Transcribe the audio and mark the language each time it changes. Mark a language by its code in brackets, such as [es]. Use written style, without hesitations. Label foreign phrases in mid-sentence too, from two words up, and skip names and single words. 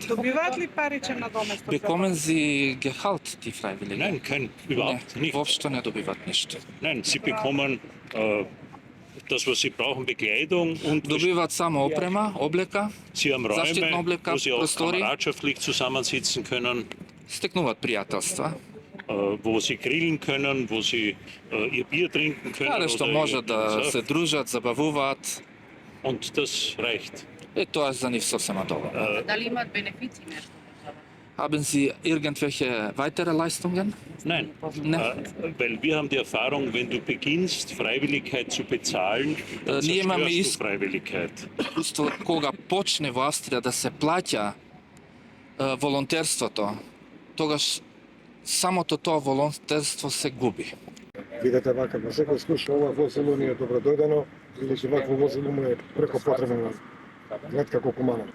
[mk] Добиваат ли паричен надоместок? [de] Bekommen Sie Gehalt, die Freiwilligen? Nein, überhaupt [mk] Не, [de] nicht. [mk] воопшто не добиваат ништо. [de] Nein, sie bekommen das, was sie brauchen, Bekleidung und [mk] Добиваат само опрема, облека, [de] sie haben [mk] Zaštitna [de] Räume, [mk] obleka, [de] wo sie auch [mk] prostori. [de] kameradschaftlich zusammensitzen können, [mk] стекнуваат пријателства. [de] wo sie grillen können, wo sie ihr Bier trinken können. [mk] Каде што [de] oder [mk] можат да [de] ihren [mk] се [de] Saft. [mk] дружат, забавуваат. [de] Und das reicht. [mk] Тоа е за нив сосема доволно. Дали имаат бенефици нешто? [de] Haben Sie irgendwelche weitere Leistungen? Nein, [mk] Ne. [de] Weil wir haben die Erfahrung, wenn du beginnst, Freiwilligkeit zu bezahlen, dann [mk] Ние имаме [de] zerstörst du Freiwilligkeit. [mk] Искуство кога почне во Австрија да се плаќа волонтерството, тогаш самото тоа волонтерство се губи. Видете вака, на секој случај ова возило ни е добродојдено, бидејќи вакво возило му е преко потребно на град како Куманово.